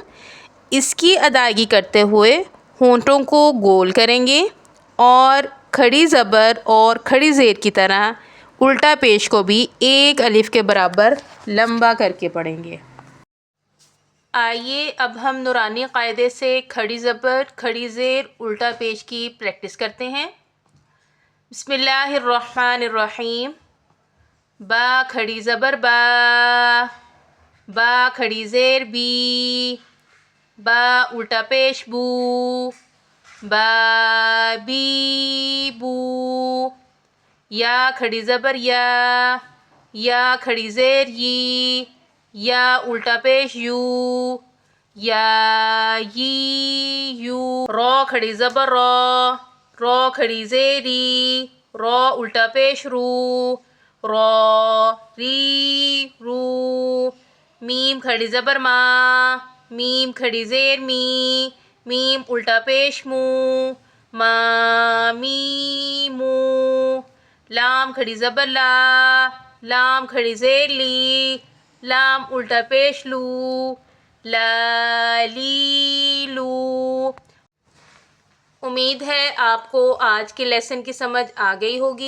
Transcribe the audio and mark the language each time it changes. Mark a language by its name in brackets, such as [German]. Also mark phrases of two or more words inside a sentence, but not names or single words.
[Urdu] اس کی ادائیگی کرتے ہوئے ہونٹوں کو گول کریں گے اور کھڑی زبر اور کھڑی زیر کی طرح الٹا پیش کو بھی 1 الف کے برابر لمبا کر کے پڑھیں گے۔ آئیے اب ہم نورانی قاعدے سے کھڑی زبر، کھڑی زیر، الٹا پیش کی پریکٹس کرتے ہیں۔ [Arabic] بسم اللہ الرحمن الرحیم۔ [Urdu] با، کھڑی زبر با۔ با، کھڑی زیر بی۔ با، الٹا پیش بو۔ با بی بو۔ یا، کھڑی زبر یا۔ یا، کھڑی زیر یی۔ یا، الٹا پیش یو۔ یا یی یو۔ رو، کھڑی زبر رو۔ رو، کھڑی زیر ری۔ رو، الٹا پیش رو۔ رو ری رو۔ میم، کھڑی زبر ما۔ میم، کھڑی زیر می۔ میم، الٹا پیش مو۔ ما می مو۔ لام، کھڑی زبر لا۔ لام، کھڑی زیر لی۔ لام، الٹا پیش لو۔ لا لی لو۔ امید ہے آپ کو آج کے لیسن کی سمجھ آ گئی ہوگی۔